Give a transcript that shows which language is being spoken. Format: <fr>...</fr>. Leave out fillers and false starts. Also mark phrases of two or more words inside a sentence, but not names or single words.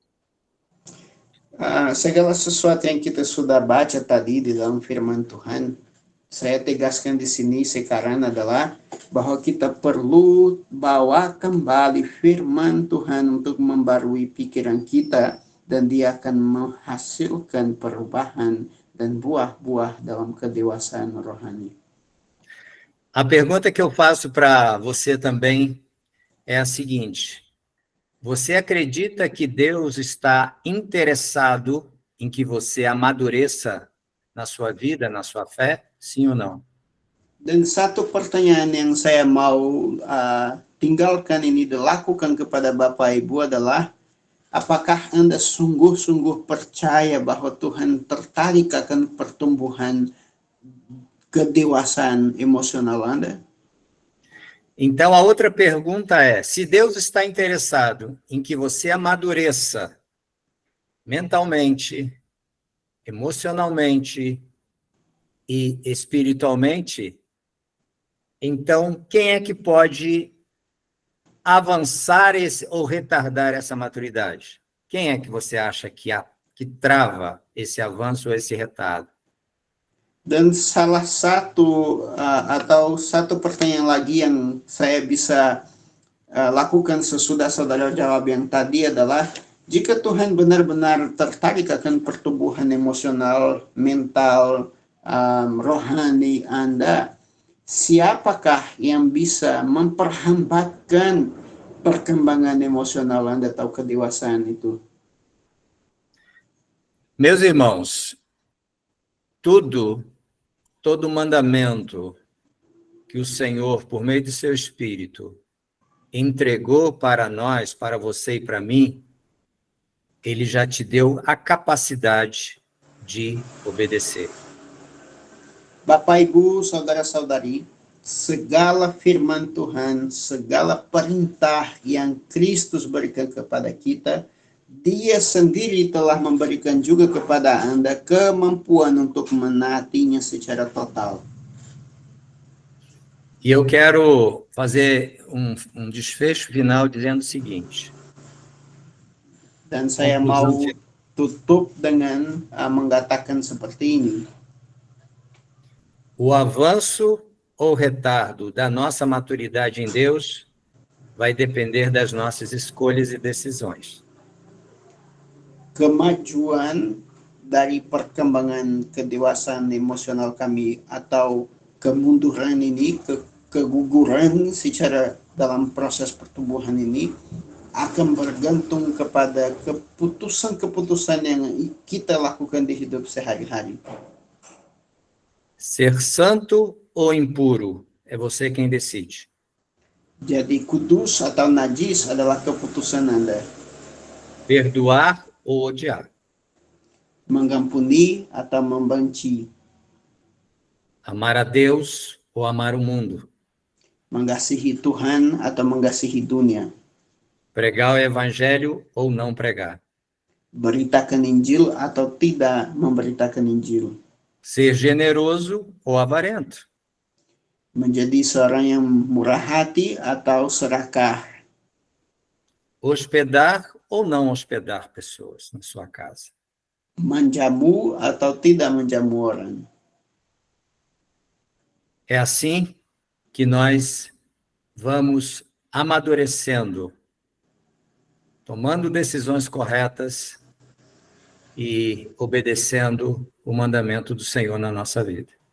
<id>Segala sesuatu yang kita sudah baca tadi di dalam firman Tuhan, saya tegaskan di sini sekarang adalah bahwa kita perlu bawa kembali firman Tuhan untuk membarui pikiran kita, dan dia akan menghasilkan perubahan dan buah-buah dalam kedewasaan rohani.</id> <pt>A pergunta que eu faço para você também é a seguinte: você acredita que Deus está interessado em que você amadureça na sua vida, na sua fé? Sim ou não?</pt> <id>Dan satu pertanyaan yang saya mau tinggalkan ini dilakukan kepada Bapak Ibu adalah, apakah Anda sungguh-sungguh percaya bahwa Tuhan tertarik akan pertumbuhan kedewasaan emosional Anda?</id> <pt>Então, a outra pergunta é: se Deus está interessado em que você amadureça mentalmente, emocionalmente e espiritualmente, então quem é que pode avançar ou retardar essa maturidade? Quem é que você acha que trava esse avanço ou esse retardo?</pt> <id>Dan salah satu atau satu pertanyaan lagi yang saya bisa lakukan sesudah saudara jawab yang tadi adalah, jika Tuhan benar-benar tertarik akan pertumbuhan emosional, mental, rohani Anda, siapakah yang bisa memperhambatkan perkembangan emosional Anda atau kedewasaan itu?</id> <pt>Meus irmãos, todo mandamento que o Senhor, por meio de seu Espírito, entregou para nós, para você e para mim, ele já te deu a capacidade de obedecer.</pt> <id>Bapak, Ibu, saudara-saudari, segala firman Tuhan, segala perintah yang Kristus berikan kepada kita, Dia sendiri telah memberikan juga kepada Anda kemampuan untuk menaatinya secara total.</id> <pt>E eu quero fazer um desfecho final dizendo o seguinte.</pt> <id>Dan saya mau tutup dengan mengatakan seperti ini.</id> <pt>O avanço ou retardo da nossa maturidade em Deus vai depender das nossas escolhas e decisões.</pt> <id>Kemajuan dari perkembangan kedewasaan emosional kami atau kemunduran ini, keguguran secara dalam proses pertumbuhan ini akan bergantung kepada keputusan-keputusan yang kita lakukan di hidup sehari-hari.</id> <pt>Ser santo ou impuro é você quem decide.</pt> <id>Jadi kudus atau najis adalah keputusan Anda.</id> <pt>Perdoar ou odiar.</pt> <id>Mengampuni atau membenci.</id> <pt>Amar a Deus ou amar o mundo.</pt> <id>Mengasihi Tuhan atau mengasihi dunia.</id> <pt>Pregar o evangelho ou não pregar.</pt> <id>Beritakan Injil atau tidak memberitakan Injil.</id> <pt>Ser generoso ou avarento.</pt> <id>Menjadi seorang yang murah hati atau serakah.</id> <pt>Hospedar ou não hospedar pessoas na sua casa.</pt> <id>Menjamu atau tidak menjamu orang.</id> <pt>É assim que nós vamos amadurecendo, tomando decisões corretas e obedecendo o mandamento do Senhor na nossa vida.</pt>